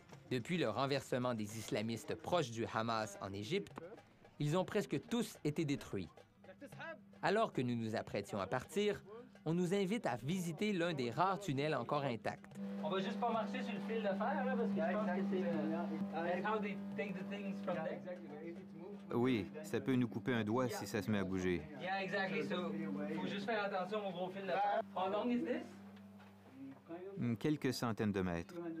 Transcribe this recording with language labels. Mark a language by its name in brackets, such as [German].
[French] Depuis le renversement des islamistes proches du Hamas en Égypte, ils ont presque tous été détruits. Alors que nous nous apprêtions à partir, on nous invite à visiter l'un des rares tunnels encore intacts. On va juste pas marcher sur le fil de fer, là, parce que je pense que c'est... [English] That's how they take the things from there. [French] Oui, ça peut nous couper un doigt si ça se met à bouger. [English] Yeah, exactly. So, [French] faut juste faire attention au gros fil de fer. [English] How long is this? [French] Quelques centaines de mètres.